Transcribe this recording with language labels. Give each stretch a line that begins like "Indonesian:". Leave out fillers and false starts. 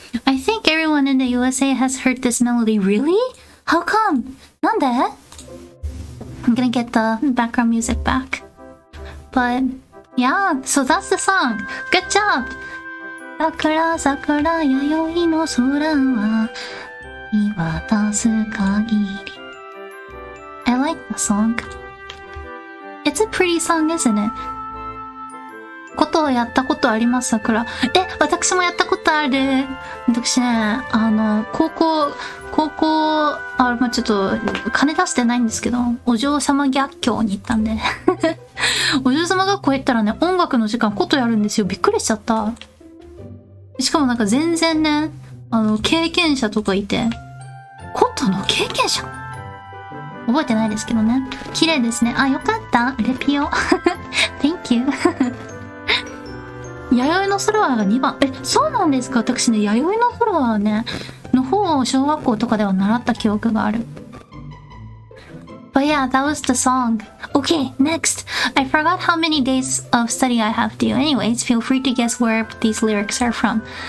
English: I think everyone in the USA has heard this melody. Really? How come?
Japanese: なんで?
English: I'm gonna get the background music back. But yeah, so that's the song. Good job!
Japanese: 桜桜弥生の空は見渡す限り
English: I like the song. It's a pretty song, isn't it?
Japanese: ことをやったことあります、桜。私もやったことある。私ね、高校、まあ、ちょっと、金出してないんですけど、お嬢様逆境に行ったんで。お嬢様学校行ったらね、音楽の時間、ことやるんですよ。びっくりしちゃった。しかもなんか全然ね、経験者とかいて、ことの経験者覚えてないですけどね。綺麗ですね。あ、よかった。レピオ。
English: Thank you.
Japanese: 弥生の空はが2番。そうなんですか？私ね、弥生の空はね、の方を小学校とかでは習った記憶がある。
English: But yeah, that was the song. Okay, next. I forgot how many days of study I have to do. Anyways, feel free to guess where these lyrics are from.